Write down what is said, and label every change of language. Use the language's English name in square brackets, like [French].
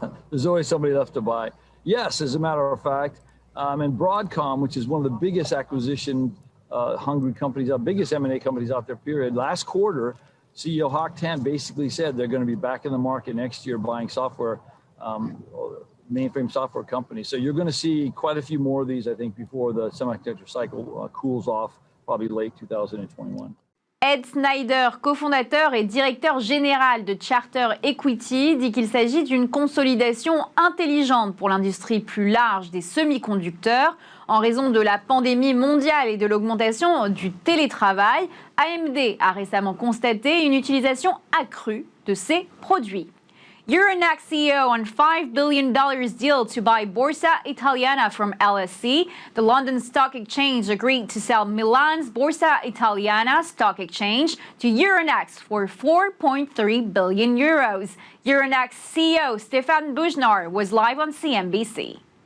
[English] There's always somebody left to buy. Yes, as a matter of fact. And Broadcom, which is one of the biggest acquisition hungry companies, biggest M&A companies out there, period. Last quarter, CEO Hock Tan basically said they're going to be back in the market next year buying software, mainframe software companies. So you're going to see quite a few more of these, I think, before the semiconductor cycle cools off, probably late 2021. [French] Ed Snyder, cofondateur et directeur général de Charter Equity, dit qu'il s'agit d'une consolidation intelligente pour l'industrie plus large des semi-conducteurs. En raison de la pandémie mondiale et de l'augmentation du télétravail, AMD a récemment constaté une utilisation accrue de ses produits. [English] Euronext CEO on $5 billion deal to buy Borsa Italiana from LSE. The London Stock Exchange agreed to sell Milan's Borsa Italiana stock exchange to Euronext for 4.3 billion euros. Euronext CEO Stéphane Boujnah was live on CNBC.